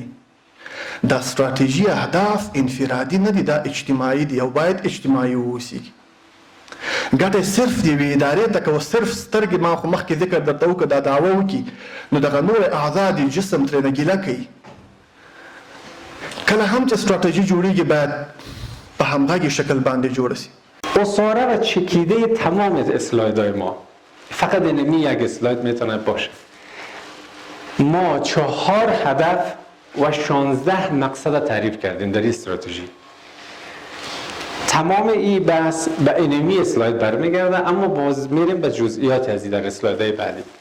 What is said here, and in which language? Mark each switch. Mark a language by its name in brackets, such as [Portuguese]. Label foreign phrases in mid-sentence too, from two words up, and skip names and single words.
[Pashto] دا استراتیجي اهداف انفرادي نه دي، دا اجتماعي دي او باید اجتماعي واوسیږي. ګټه صرف د یوې ادارې ته که صرف سترګې ما خو مخکې ذکر درته وکړه دا دعوه وکړي نو دغه نور اعضا د جسم ترېنه ګیله کوي. کله هم چې استراتیجی جوړیږي باید په همغږي شکل باندې جوړ شي. [Persian] اساره و چکیده تمام اسلایدهای ما فقط اینمی یک اسلاید میتونه باشه. ما 4 هدف و 16 مقصد تعریف کردیم در این استراتژی. تمام این بحث به اینمی اسلاید برمیگرده، اما باز میریم به جزئیات از این در اسلایدهای بعدی.